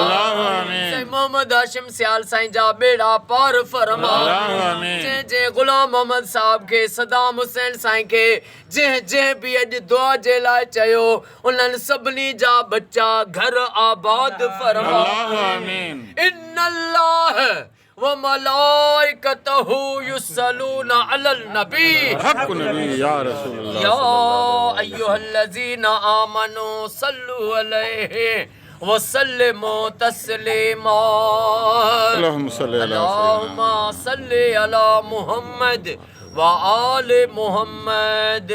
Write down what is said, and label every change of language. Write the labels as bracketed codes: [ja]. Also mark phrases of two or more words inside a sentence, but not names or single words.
[sd] साईं मोहम्मद हाशिम सियाल साईं जा बेड़ा पार फरमा। जंहिं गुलाम मोहम्मद साहब खे सदाम हुसैन साईं खे जंहिं भी अॼु दुआ जे लाइ चयो उन्हनि सभिनी जा बच्चा घर आबाद फरमा। [ar] إن الله وملائكته يصلون على النبي يا أيها الذين آمنوا صلوا عليه وسلموا تسليما. اللهم صل على محمد وآل محمد.